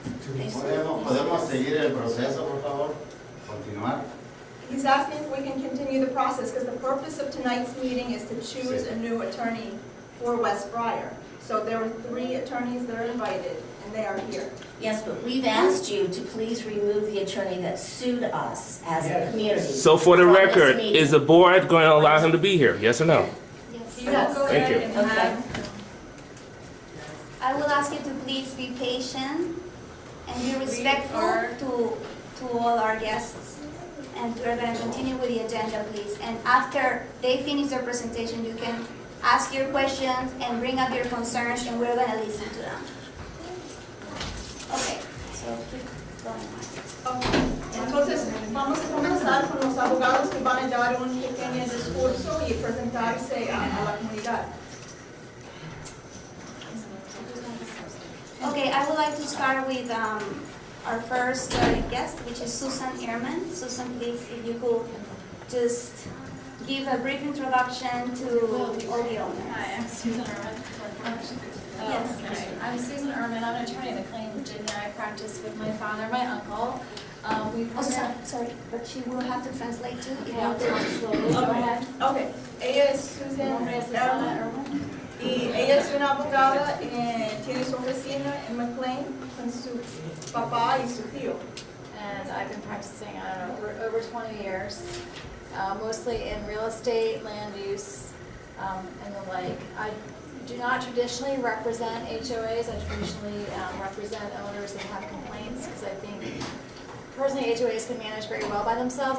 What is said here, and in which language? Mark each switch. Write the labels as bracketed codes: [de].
[es] ¿Podemos seguir el proceso, por favor? Continuar. [en] He's asking if we can continue the process, because the purpose of tonight's meeting is to choose a new attorney for Westbriar. So there were 3 attorneys that are invited, and they are here. Yes, but we've asked you to please remove the attorney that sued us as a community. So for the from this record, meeting. is the board going to allow him to be here? Yes or no? Yes. You will go Thank ahead you. and have... I will ask you to please be patient and be respectful to all our guests. And we're going to continue with the agenda, please. And after they finish their presentation, you can ask your questions and bring up your concerns, and we're going to listen to them. Okay, so keep going. [es] Entonces, vamos a comenzar con los abogados que van a dar un pequeño discurso y presentarse a la comunidad. [en] Okay, I would like to start with our first guest, which is Susan Ehrman. Susan, please, if you could just give a brief introduction to all the owners. Hi, I'm Susan Ehrman. Yes. Okay. I'm Susan Ehrman. I'm an attorney in McLean, Virginia. I practice with my father, my uncle. Oh, sorry, but she will have to translate too. If Yeah, you could. slowly. Go ahead. [es] Okay, ella es Susan Ehrman y ella es una abogada, tiene su oficina en McLean con su papá y su tío. [en] And I've been practicing, I don't know, for over 20 years, mostly in real estate, land use, and the like. I do not traditionally represent HOAs. I traditionally represent owners that have complaints, because I think personally HOAs can manage very well by themselves.